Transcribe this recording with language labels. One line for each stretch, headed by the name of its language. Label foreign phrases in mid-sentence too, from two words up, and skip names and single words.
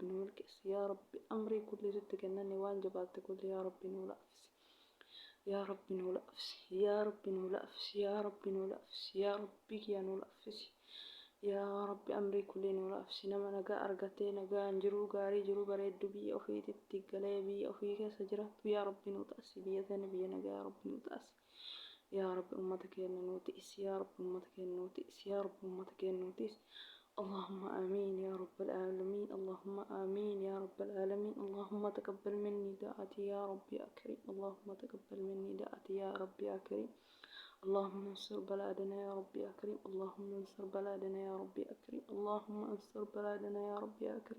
Oromo: nu milkeessi yaa rabbi amrii kulli sitti kennanne waan jabaatte kulli yaa rabbi nu laafisi yaa rabbi nu laafisi yaa rabbi nu laafisi yaa rabbi nu laafisi yaa rabbi kiyya nu laafisi yaa rabbi amrii kulli nu laafisi nama nagaa argatee nagaan jiruu gaarii jiruu bareeddu biyya ofiititti galee biyya ofii keessa jiraattu yaa rabbi nu taasisi biyya tana biyya nagaa yaa rabbi nu taasisi yaa rabbi ummata keenya nu tiisi yaa rabbi ummata keenya nu tiisi yaa rabbi ummata keenya nu tiisi
Arabic: اللهم آمين يا رب العالمين. اللهم آمين يا رب العالمين. اللهم تقبل مني دعاتي يا رب يا كريم. اللهم تقبل مني دعاتي يا رب يا كريم. اللهم انصر بلادنا يا رب يا كريم. اللهم انصر بلادنا يا رب يا كريم. اللهم انصر بلادنا يا رب يا كريم.